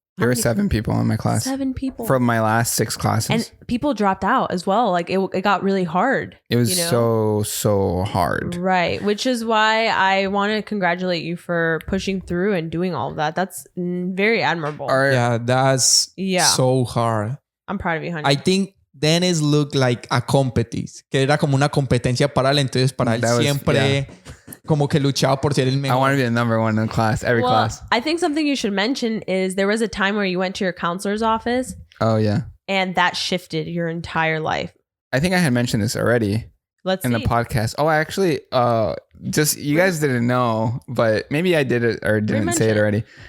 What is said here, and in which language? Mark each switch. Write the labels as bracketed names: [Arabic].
[English] there were 7 people in my class. 7 people from my last 6 classes, and people dropped out as well. Like it got really hard. It was so hard, right? Which is why I want to congratulate you for pushing through and doing all of that. That's very admirable. That's so hard. I'm proud of you, honey. I think Dennis looked like a competition, [Spanish] que era como una competencia para él, entonces para él siempre como que luchaba por ser el mejor. [English] I want to be the number one in class, every class. I think something you should mention is there was a time where you went to your counselor's office. Oh yeah. And that shifted your entire life. I think I had mentioned this already. Let's see. The podcast. Oh, I actually, just you guys didn't know, but maybe I did it or didn't say it already.